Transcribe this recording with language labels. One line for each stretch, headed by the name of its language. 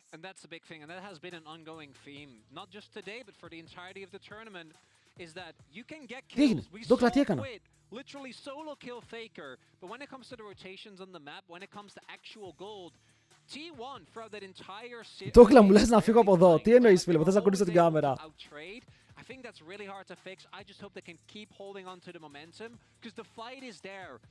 English: And that's the big thing, and that has been an ongoing theme, not just today, but for the entirety of the tournament, is that you can get kills. We saw Quid literally solo kill Faker, but when it comes to the rotations on the map, when it comes to actual gold, T1 throughout that entire series...
Greek: Τόκλα μου λες να φύγω από εδώ. Τι εννοείς, φίλε μου, θες να κουνήσω την κάμερα.
English: I think that's really hard to fix. I just hope they can keep holding on to the momentum because the fight is there.